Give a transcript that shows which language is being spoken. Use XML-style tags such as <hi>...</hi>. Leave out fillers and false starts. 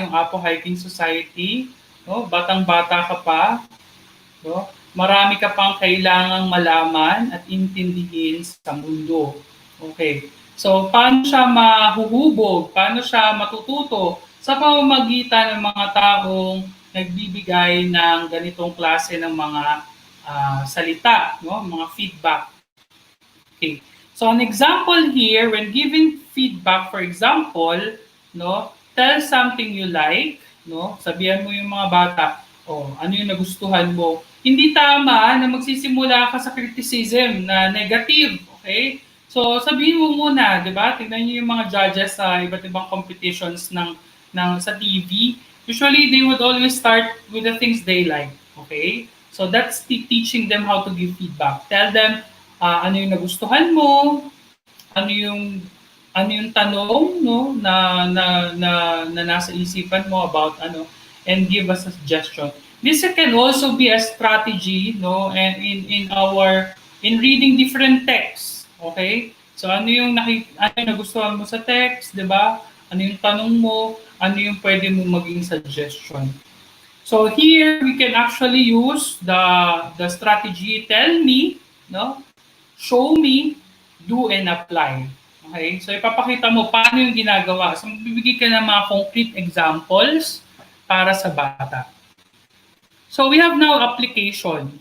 <tl>Yung Apo Hiking Society, no, batang-bata ka pa, no, marami ka pang kailangang malaman at intindihin sa mundo. Okay. So, paano siya mahuhubog? Paano siya matututo? Sa pamamagitan ng mga taong nagbibigay ng ganitong klase ng mga salita, no? Mga feedback. Okay.</tl> <en>So, an example here, when giving feedback, for example, no, tell something you like, no?</en> <tl>Sabihan mo yung mga bata, ano yung nagustuhan mo? Hindi tama na magsisimula ka sa criticism na negative, okay? So, sabihin mo muna, di ba? Tingnan niyo yung mga judges sa iba't ibang competitions sa TV.</tl> <en>Usually, they would always start with the things they like, okay? So, that's teaching them how to give feedback.</en> <tl>Tell them ano yung nagustuhan mo, ano yung tanong, no, na nasa isipan mo about</tl> <en>and give us a suggestion. This can also be a strategy, no, and in reading different texts. Okay?</en> <tl>So ano yung nagustuhan mo sa text, 'di ba? Ano yung tanong mo, ano yung pwede mo maging suggestion.</tl> <en>So here we can actually use the strategy tell me, no? Show me, do and apply. Okay?</en> <tl>So ipapakita mo paano yung ginagawa. So magbibigay ka ng mga concrete examples para sa bata.</tl> <en>So we have now application.</en>